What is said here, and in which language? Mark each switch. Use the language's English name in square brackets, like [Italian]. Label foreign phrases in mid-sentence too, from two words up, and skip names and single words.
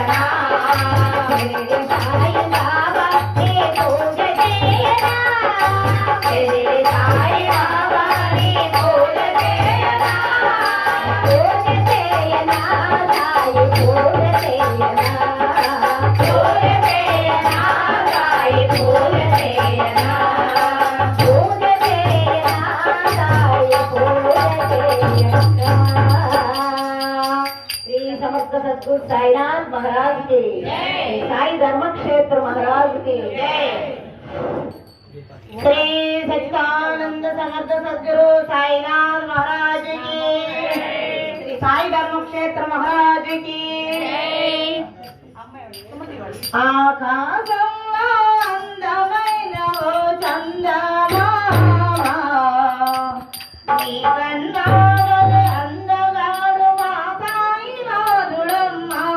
[Telugu] సాయి బాబా నీ పూజ చేయనా సాయి బాబా నీ పూజ చేయనా పూజ చేయనా సాయి పూజ చేయనా పూజ చేయనా సాయి పూజ చేయనా పూజ చేయనా సాయి పూజ చేయనా [Hindi] श्री समस्त सद्गुरु साईनाथ महाराज की जय साई धर्म क्षेत्र महाराज की जय श्री सच्चिदानंद समर्थ सद्गुरु साईनाथ महाराज की श्री साई धर्म क्षेत्र महाराज की [Telugu] ఆకాశంలో అందమైన ఓ చందమామ నీ కన్నాగలే అందగాడు మా సాయినాథుడమ్మ